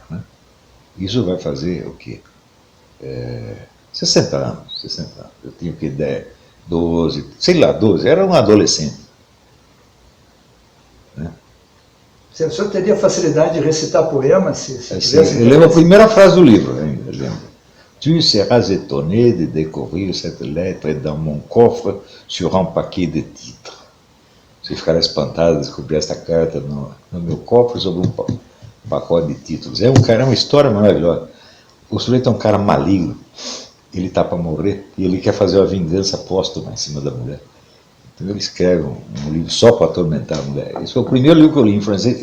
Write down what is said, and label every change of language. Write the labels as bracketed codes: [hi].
[pt] Né? Isso vai fazer o quê? 60 anos, 60 anos. Eu tinha o quê? 10, 12, sei lá, 12. Era um adolescente. Né? O senhor teria facilidade de recitar poemas? Se Eu lembro a primeira frase do livro ainda, eu lembro. [fr] Tu seras étonné de découvrir cette lettre dans mon coffre sur un paquet de titres. [pt] Você ficará espantado de descobrir esta carta no meu cofre sobre um pacote de títulos. É uma história maravilhosa. O sujeito é um cara maligno, ele está para morrer e ele quer fazer uma vingança póstuma em cima da mulher. Então ele escreve um livro só para atormentar a mulher. Esse foi o primeiro livro que eu li em francês.